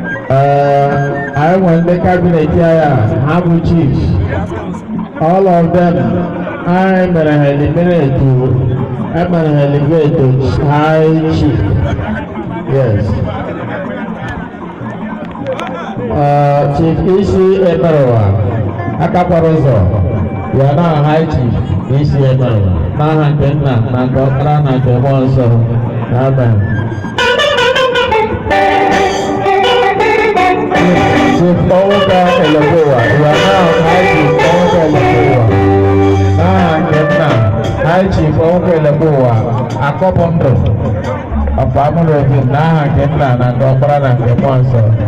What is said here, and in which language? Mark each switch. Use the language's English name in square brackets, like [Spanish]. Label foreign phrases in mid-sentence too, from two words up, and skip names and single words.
[Igbo] uh, anyị nwere ndị cabinet ya, ha bụ chiefs. [English] All of them, [Igbo] anyị mere ha [English] eliminate to, [Igbo] anyị mere ha [English] elevate to high chief. [Igbo] Yes. Uh, Chief Isi Emerowa, Akakwara Ụzọ, [English] you are now high chief Isi Emerowa. [Igbo] N'aha nke Nna, na nke Ọkpara, na nke Mmụọ Nsọ. Amen. [English] Chief Onwuka Elekowa, you are now high chief Onwuka Elekowa. [Igbo] N'aha nke Nna, [English] high chief [Igbo] Onwuka Elekowa, akọpụ ndụ of Amụrụ Obi, n'aha nke Nna, na nke Ọkpara, na nke Mmụọ Nsọ.